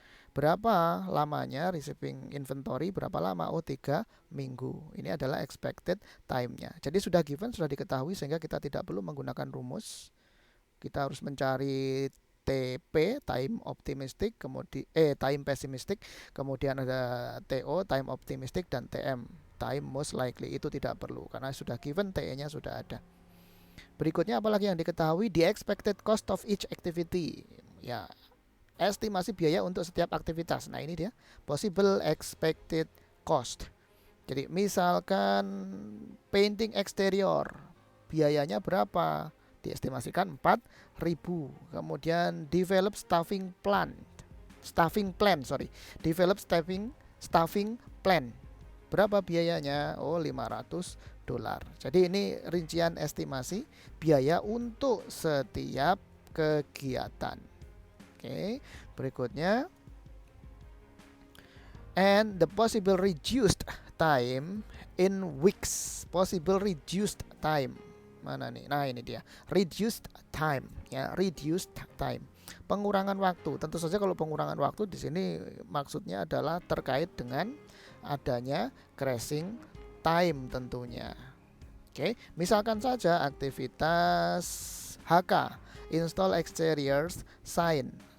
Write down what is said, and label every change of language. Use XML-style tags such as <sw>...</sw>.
<id>Berapa lamanya receiving inventory? Berapa lama? Oh, 3 minggu. Ini adalah expected time-nya. Jadi sudah given, sudah diketahui sehingga kita tidak perlu menggunakan rumus. Kita harus mencari TP, time optimistic, kemudian time pessimistic, kemudian ada TO, time optimistic, dan TM, time most likely. Itu tidak perlu karena sudah given, TE-nya sudah ada. Berikutnya apalagi yang diketahui?</id> <en>The expected cost of each activity.</en> <id>Ya, estimasi biaya untuk setiap aktivitas. Nah, ini dia possible expected cost. Jadi misalkan painting eksterior, biayanya berapa? Diestimasikan 4.000. Kemudian develop staffing plan, sorry. Develop staffing plan. Berapa biayanya? Oh, $500. Jadi ini rincian estimasi biaya untuk setiap kegiatan. Oke, berikutnya,</id> <en>and the possible reduced time in weeks. Possible reduced time.</en> <id>Mana nih? Nah, ini dia.</id> <en>Reduced time, ya, reduced time.</en> <id>Pengurangan waktu. Tentu saja kalau pengurangan waktu di sini maksudnya adalah terkait dengan adanya crashing time tentunya. Oke, misalkan saja aktivitas HK, install exteriors sign.</id>